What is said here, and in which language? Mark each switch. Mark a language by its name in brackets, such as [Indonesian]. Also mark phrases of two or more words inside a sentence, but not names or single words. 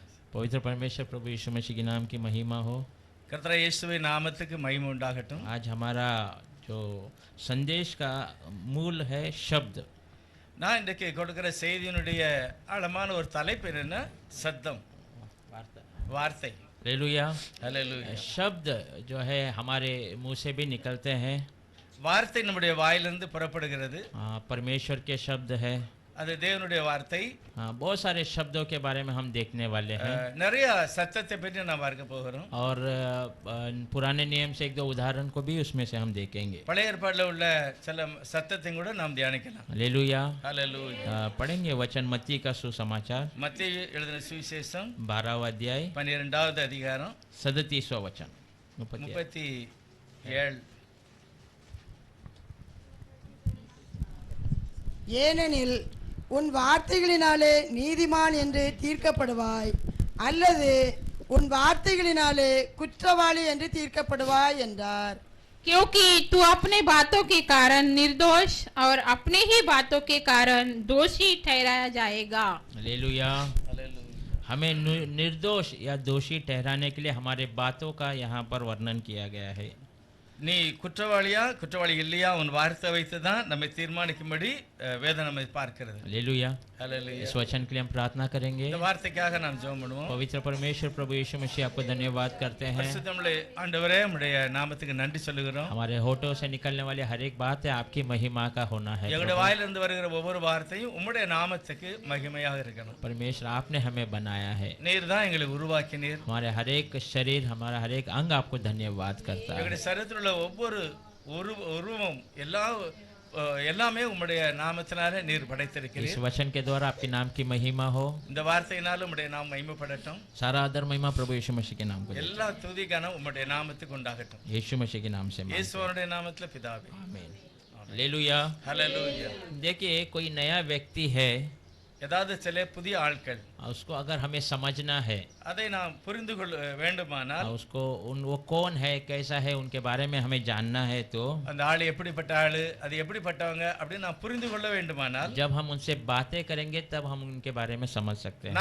[Hindi] पवित्र परमेश्वर प्रभु यीशु मसीह के नाम की महिमा हो। [Tamil] கர்த்தராகிய இயேசுவின் நாமத்துக்கு மகிமை உண்டாகட்டும். [Hindi] आज हमारा जो संदेश का मूल है शब्द। [Tamil] நான் இன்றைக்கு கொடுக்கிற செய்தியினுடைய ஆழமான ஒரு தலைப்பு என்னன்னா சத்தம், வார்த்தை. [Hindi] हालेलुया। [Tamil] ஹல்லேலூயா. [Hindi] शब्द जो है हमारे मुंह से भी निकलते हैं। [Tamil] வார்த்தை நம்முடைய வாயிலிருந்து புறப்படுகிறது. [Hindi] परमेश्वर के शब्द है, [Tamil] அது தேவனுடைய வார்த்தை. [Hindi] बहुत सारे शब्दों के बारे में हम देखने वाले हैं [Tamil] நிறைய சத்தத்தை பற்றி நாம் பார்க்க போகிறோம். [Hindi] और पुराने नियम से एक दो उदाहरण को भी उसमें से हम देखेंगे। [Tamil] பழைய ஏற்பாட்டில் உள்ள சில சத்தத்தையும் கூட நாம் தியானிக்கலாம். [Hindi] हालेलुया। [Tamil] ஹல்லேலூயா. [Hindi] पढ़ेंगे वचन मत्ती का सुसमाचार [Tamil] மத்தேயு எழுதின சுவிசேஷம் [Hindi] 12वां अध्याय [Tamil] 12வது அதிகாரம் [Hindi] 37वां वचन [Tamil] 37. ஏனெனில் உன் வார்த்தைகளினாலே நீதிமான் என்று தீர்க்கப்படுவாய், அல்லது உன் வார்த்தைகளினாலே குற்றவாளி என்று தீர்க்கப்படுவாய் என்றார். [Hindi] क्योंकि तू अपने बातों के कारण निर्दोष और अपने ही बातों के कारण दोषी ठहराया जाएगा। हालेलुया। हमें निर्दोष या दोषी ठहराने के लिए हमारे बातों का यहाँ पर वर्णन किया गया है। [Tamil] நீ குற்றவாளியா குற்றவாளி இல்லையா உன் வார்த்தை வைத்து தான் நம்மை தீர்மானிக்கும்படி வேதம் நம்மை பார்க்கிறது. [Hindi] हालेलुया। [Tamil] ஹல்லேலூயா. [Hindi] इस वचन के लिए हम प्रार्थना करेंगे। [Tamil] இந்த வார்த்தைக்காக நாம் ஜெபம் பண்ணுவோம். [Hindi] पवित्र परमेश्वर प्रभु यीशु मसीह आपको धन्यवाद करते हैं। [Tamil] பரிசுத்தமுள்ள ஆண்டவரே, உம்முடைய நாமத்துக்கு நன்றி சொல்லுகிறோம். [Hindi] हमारे होठों से निकलने वाली हर एक बात है आपकी महिमा का होना है। [Tamil] எங்களுடைய வாயிலிருந்து வருகிற ஒவ்வொரு வார்த்தையும் உம்முடைய நாமத்துக்கு மகிமையாக இருக்கணும். [Hindi] परमेश्वर आपने हमें बनाया है, [Tamil] நீர் தான் எங்களை உருவாக்கினீர். [Hindi] हमारे हर एक शरीर हमारा हर एक अंग आपको धन्यवाद करता है। [Tamil] எங்களுடைய சரீரத்தில் உள்ள ஒவ்வொரு உருவம் எல்லாமே உம்முடைய நாமத்தினாலே நீர் படைத்திருக்கிறீர். [Hindi] इस वचन के द्वारा आपके नाम की महिमा हो। [Tamil] இந்த வார்த்தையினால உம்முடைய நாமம் மகிமைப்படட்டும். [Hindi] सारा आदर महिमा प्रभु यीशु मसीह के नाम को दे। [Tamil] எல்லா துதி கனம் உம்முடைய நாமத்துக்கு உண்டாகட்டும். [Hindi] यीशु मसीह के नाम से [Tamil] இயேசுவோனுடைய நாமத்திலே பிதாவே. [Hindi] आमीन। हालेलुया। [Tamil] ஹல்லேலூயா. [Hindi] देखिए कोई नया व्यक्ति है, [Tamil] ஏதாவது சில புதிய ஆட்கள், [Hindi] उसको अगर हमें समझना है, [Tamil] அதை நாம் புரிந்து கொள்ள வேண்டுமானால், [Hindi] उसको वो कौन है कैसा है उनके बारे में हमें जानना है, तो [Tamil] அந்த ஆள் எப்படிப்பட்ட ஆளு, அது எப்படிப்பட்டவங்க அப்படின்னு நாம் புரிந்து கொள்ள வேண்டுமானால், [Hindi] जब हम उनसे बातें करेंगे तब हम उनके बारे में समझ सकते हैं।